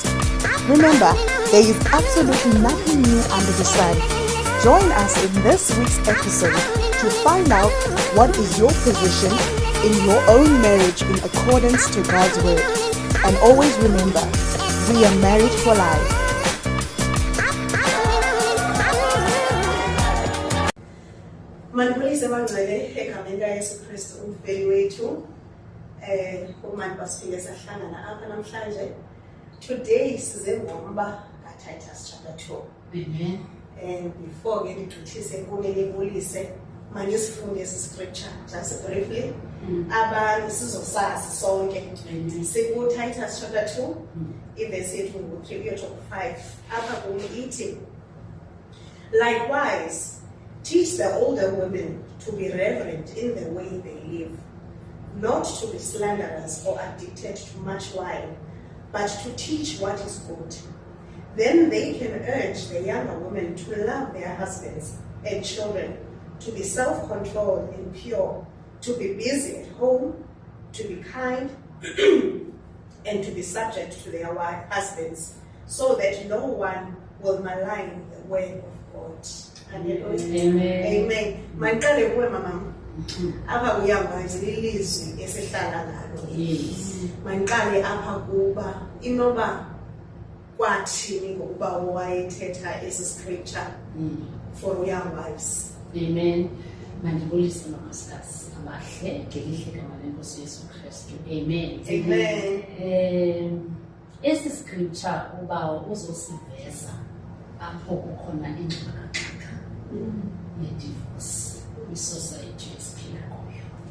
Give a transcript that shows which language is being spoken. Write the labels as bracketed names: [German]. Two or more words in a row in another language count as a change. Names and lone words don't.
[English] Remember, there is absolutely nothing new under the sun. Join us in this week's episode to find out what is your position in your own marriage in accordance to God's word. And always remember, we are married for life. [Xhosa] Manipulise mangcwele egameni likaYesu Kristu umfeli wethu umani basiphile sahlangana apha namhlanje. Today size ngomba kaTitus chapter 2. Amen. [English] And before [Xhosa] ke ngigqithise kumele ngibulise manje sifunde esi [English] scripture just briefly. [Xhosa] Abantu sizosazi sonke siku Titus chapter 2 iverse yethu ngo-3 kuya ku-5 apha kumi ithi, [English] likewise teach the older women to be reverent in the way they live, not to be slanderers or addicted to much wine, but to teach what is good. Then they can urge the younger women to love their husbands and children, to be self-controlled and pure, to be busy at home, to be kind, and to be subject to their husbands, so that no one will malign the word of God. Amen. [Xhosa] Amen. Manqale kuwe mama. Apha kuyakwazi lilizwi esihlala ngalo. Yes. Manqale apha kuba inoba kwathini ngokuba wayethetha esi [English] scripture for young wives. [Xhosa] Amen. Mandibulise mamasikazi abahle ngelihle gama lenkosi Yesu Kristu. Amen. Amen. Esi scripture uba uzosiveza apho kukhona ingxabano ne-divorce kwi-society esiphila kuyo.